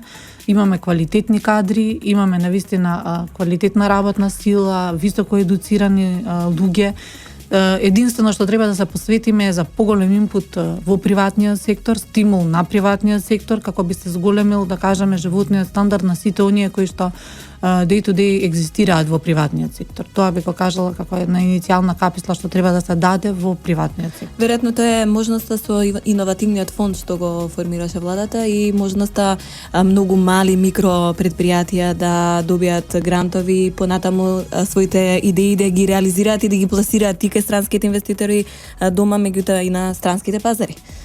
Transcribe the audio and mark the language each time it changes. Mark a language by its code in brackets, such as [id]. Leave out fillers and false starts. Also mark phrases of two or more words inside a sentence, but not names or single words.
[mk] Имаме квалитетни кадри, имаме навистина квалитетна работна сила, високо едуцирани луѓе. Единствено што треба да се посветиме е за поголем инпут во приватниот сектор, стимул на приватниот сектор, како би се зголемил, да кажеме, животниот стандард на сите оние кои што [en] day to day [mk] екзистираат во приватниот сектор. Тоа би го кажала како една иницијална каписла што треба да се даде во приватниот сектор. Веројатно тоа е можноста со иновативниот фонд што го формираше владата и можноста многу мали микро предпријатија да добијат грантови, понатаму своите идеи да ги реализираат и да ги пласираат и кај странските инвеститори дома, меѓутоа и на странските пазари.